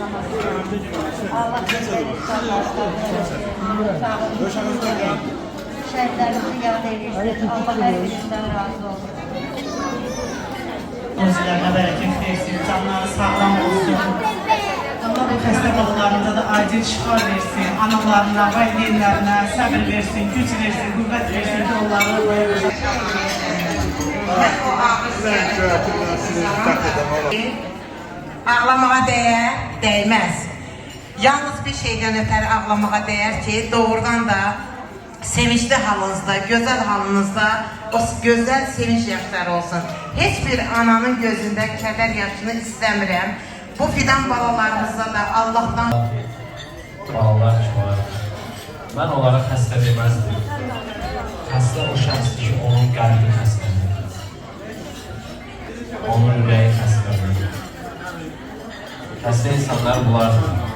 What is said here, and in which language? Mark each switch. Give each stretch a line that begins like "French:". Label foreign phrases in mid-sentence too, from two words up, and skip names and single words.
Turkish: Allah sevdiğim insanlar kabul eylesin. Sağ olun. Şehitlerimizi yad eylesin. Allah her birinden razı olsun. Özlerine bereket versin, canları sağlam olsun.
Azerbaijani: Allah bu xəstə balalarında da acil şifa versin, analarına, valideynlərine səbir versin, güc versin, qüvvət versin ki, onları
Turkish: Ağlamağa değer, değmez. Yalnız bir şeyden ötürü ağlamağa değer ki doğrudan da sevinçli halınızda, güzel halınızda o güzel sevinç yaşları olsun. Hiçbir ananın gözünde keder yaşını istemiyorum. Bu fidan balalarımıza da Allah'tan
Azerbaijani: Balalar ki var. Mən onlara xəstə deməzdim. Xəstə o şəxsdir ki, onun qəlbi xəstədir. Onun ürəyi xəstədir. Xəstə insanlar bunlardır.